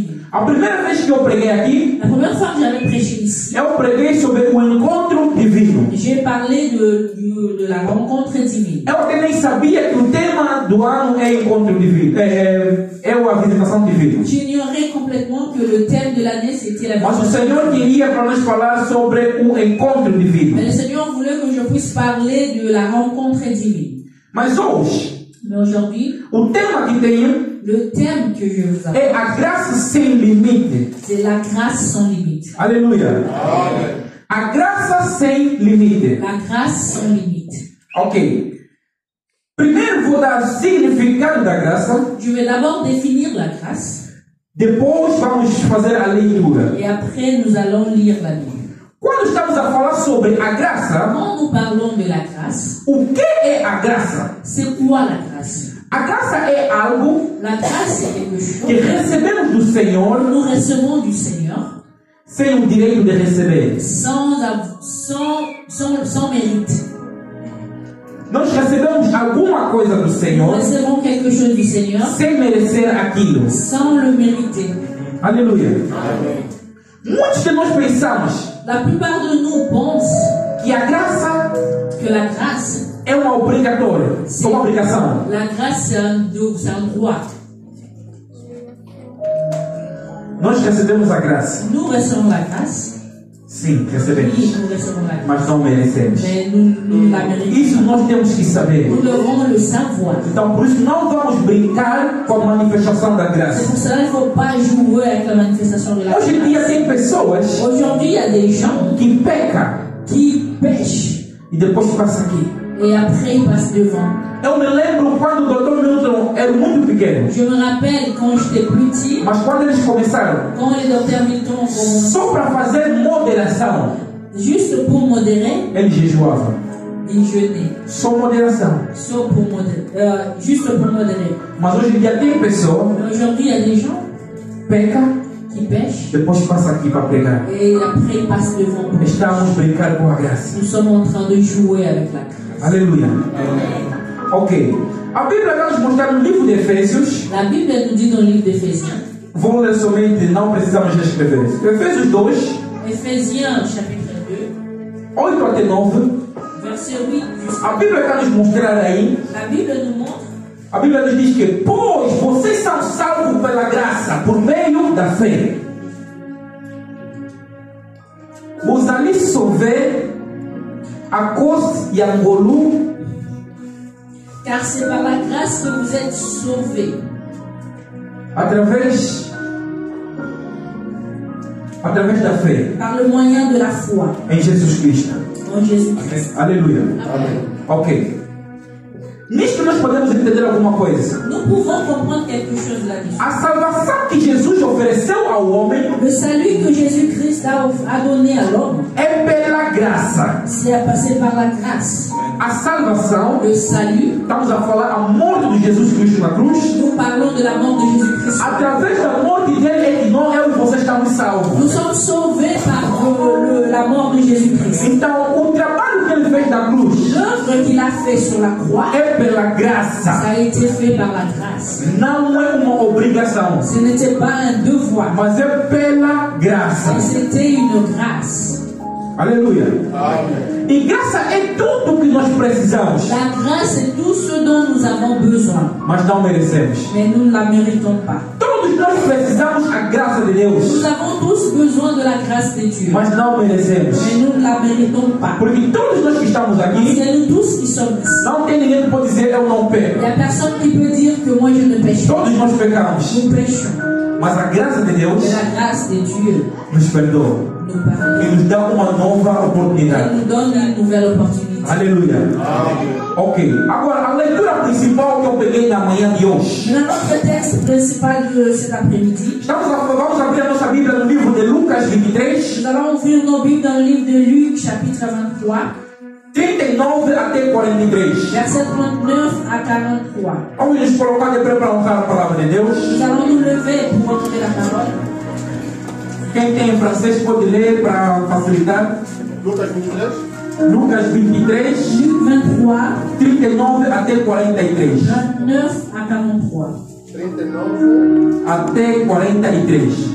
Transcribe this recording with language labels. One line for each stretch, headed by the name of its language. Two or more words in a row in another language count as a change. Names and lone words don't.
Portuguese: A primeira vez que eu preguei aqui,
French: La première fois que j'avais prêché ici,
Portuguese: eu preguei sobre o encontro divino.
French: j'ai parlé de la rencontre divine.
Portuguese: Eu até nem sabia que o tema do ano é encontro divino. É a visitação divina.
French: J'ignorais complètement que le thème de l'année c'était la
Portuguese: Mas o
French: visitation
Portuguese: Senhor
French: divine.
Portuguese: queria para nós falar sobre o encontro divino.
French: Mais le Seigneur voulait que je puisse parler de la rencontre divine.
Portuguese: Mas hoje,
French: Mais aujourd'hui,
Portuguese: o tema que tenho
French: le thème que je vous
Portuguese: é
French: apporte,
Portuguese: a graça sem limite.
French: c'est la grâce sans limite.
Portuguese: Aleluia. A graça sem limite.
French: La grâce sans limite.
Portuguese: Ok. Primeiro vou dar significado da graça.
French: Je vais d'abord définir la grâce
Portuguese: Depois vamos fazer a leitura.
French: et après nous allons lire la Bible.
Portuguese: Quando estamos a falar sobre a graça,
French: Quand nous parlons de la grâce,
Portuguese: o que é a graça?
French: c'est quoi la grâce?
Portuguese: A graça é algo
French: La grâce, c'est quelque
Portuguese: que
French: chose
Portuguese: recebemos do Senhor
French: que nous recevons du Seigneur
Portuguese: sem o direito de receber.
French: sans mérite.
Portuguese: Nós recebemos alguma coisa do
French: Nous
Portuguese: Senhor
French: recevons quelque chose du Seigneur
Portuguese: sem merecer aquilo.
French: sans le mériter.
Portuguese: Aleluia. Muitos de nós pensamos
French: La plupart de nous pensent
Portuguese: que a graça
French: que la grâce,
Portuguese: é uma obrigatória, é uma obrigação.
French: la grâce c'est un droit.
Portuguese: Nós recebemos a graça.
French: Nous recevons la grâce,
Portuguese: Sim,
French: oui,
Portuguese: recebemos.
French: nous recevons la grâce,
Portuguese: Mas não merecemos.
French: mais nous la méritons.
Portuguese: Isso nós temos que saber.
French: Nous devons le savoir.
Portuguese: Então, por isso, não vamos brincar com a manifestação da
French: C'est
Portuguese: graça.
French: pour cela qu'il ne faut pas jouer avec la manifestation de la
Portuguese: Hoje em dia
French: grâce.
Portuguese: tem pessoas
French: Aujourd'hui, il y a des gens
Portuguese: que pecam
French: qui pêchent
Portuguese: e depois passa aqui.
French: Et après, il passe devant.
Portuguese: Eu me lembro quando o Dr. Milton era muito pequeno.
French: Je me rappelle quand j'étais petit,
Portuguese: Mas quando eles começaram,
French: quand les docteurs Milton ont commencé,
Portuguese: só para fazer moderação,
French: juste pour modérer,
Portuguese: ele jejuava.
French: ils jeûnaient.
Portuguese: Só moderação.
French: Sauf pour modérer, juste pour modérer.
Portuguese: Mas hoje em dia tem pessoa
French: Mais aujourd'hui, il y a des gens
Portuguese: peca,
French: qui pêchent
Portuguese: depois passa aqui para pregar.
French: et après ils passent devant.
Portuguese: Estamos brincando com a graça.
French: Nous sommes en train de jouer avec la grâce.
Portuguese: Aleluia. Ok. A Bíblia vai nos mostrar no livro de Efésios.
French: La Bible elle nous dit dans le livre d'Éphésiens,
Portuguese: Vou ler somente, não precisamos escrever. Efésios 2,
French: Éphésiens chapitre 2,
Portuguese: 8 até 9.
French: verset 8 jusqu'à...
Portuguese: A Bíblia vai nos mostrar aí.
French: La Bible nous montre,
Portuguese: A Bíblia nos diz que, pois vocês são salvos pela graça, por meio da fé. Os ali sauver a cause e angolu
French: car c'est par la grâce que vous êtes sauvés,
Portuguese: através da fé
French: par le moyen de la foi
Portuguese: em Jesus Cristo.
French: en Jésus-Christ.
Portuguese: Aleluia.
French: Amen.
Portuguese: Ok. Nisto nós podemos entender alguma coisa.
French: Nous pouvons comprendre quelque chose là-dessus.
Portuguese: A salvação que Jesus ofereceu ao homem
French: Le salut que Jésus-Christ a donné à l'homme,
Portuguese: é pela graça.
French: c'est passé par la grâce.
Portuguese: A salvação,
French: Le salut,
Portuguese: estamos a falar a morte de Jesus Cristo na cruz.
French: nous parlons de la mort de Jésus-Christ.
Portuguese: Através da morte dele é que nós, eu e você estamos salvos.
French: Nous sommes sauvés par la mort de Jésus-Christ.
Portuguese: Então, o trabalho que ele fez na cruz
French: L'œuvre qu'il a fait sur la croix,
Portuguese: é pela
French: ça
Portuguese: graça.
French: a été fait par la grâce.
Portuguese: Não é uma obrigação,
French: Ce n'était pas un devoir,
Portuguese: mas é pela graça.
French: mais c'était une grâce.
Portuguese: Aleluia. E graça é tudo que nós precisamos,
French: La grâce est tout ce dont nous avons besoin,
Portuguese: mas não merecemos.
French: mais nous ne la méritons pas.
Portuguese: Todos nós precisamos a graça de Deus,
French: Nous avons tous besoin de la grâce de Dieu,
Portuguese: mas não merecemos.
French: mais nous ne la méritons pas.
Portuguese: Porque todos nós que estamos aqui,
French: C'est nous tous qui sommes ici.
Portuguese: não tem ninguém que pode dizer eu não
French: Il
Portuguese: peco.
French: n'y a personne qui peut dire que moi je ne pêche pas.
Portuguese: Todos nós pecamos,
French: Nous péchons.
Portuguese: mas a graça de Deus
French: Mais la grâce de Dieu
Portuguese: nos perdoa
French: nous pardonne.
Portuguese: e nos dá uma nova
French: Elle
Portuguese: oportunidade.
French: nous donne une nouvelle opportunité.
Portuguese: Aleluia. Ok. Agora, a leitura principal que eu peguei na manhã de hoje.
French: Maintenant, notre texte principal de cet après-midi,
Portuguese: Vamos abrir a nossa Bíblia no livro de Lucas 23,
French: nous allons ouvrir nos Bibles dans le livre de Luc, chapitre 23,
Portuguese: 39 até 43.
French: versets 39 à 43.
Portuguese: Vamos nos colocar de pé para honrar a palavra de Deus.
French: Nous allons nous lever pour entrer la parole.
Portuguese: Quem tem em francês pode ler para facilitar. Lucas 23. Lucas 23,
French: Luc 23,
Portuguese: 39 até 43.
French: 29 à 43. 39.
Portuguese: Até 43.